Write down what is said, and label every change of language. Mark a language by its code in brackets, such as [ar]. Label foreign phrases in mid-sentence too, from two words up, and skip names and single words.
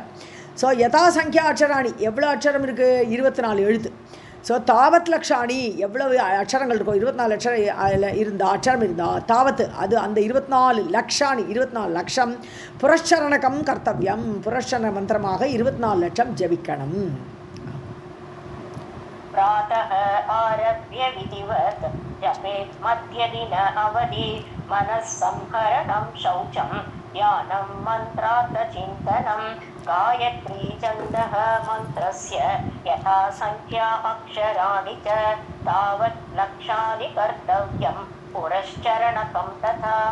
[ta] ஸோ [sa] यथा संख्या अक्षराणि, [ta] எவ்வளோ அக்ஷரம் இருக்குது, 24 எழுத்து. ஸோ [sa] तावत् लक्षाणि, [ta] எவ்வளவு அக்ஷரங்கள் இருக்கும், 24 அக்ஷரம் இருந்தால் தாவத்து, அது அந்த 24 லக்ஷாணி 24 லட்சம். [sa] पुरश्चरणकं कर्तव्यम्, [ta] புரஷ்சரண மந்திரமாக 24 லட்சம் ஜபிக்கணும். [sa] प्रातः आरभ्य विधिवत् जपेत् मध्यदिन अवधि मनस्संहरणं शौचं ध्यानं मन्त्रार्थचिन्तनं गायत्री छन्दः मन्त्रस्य यथा संख्या अक्षराणि च तावत् लक्षानि कर्तव्यं पुरश्चरणकं तथा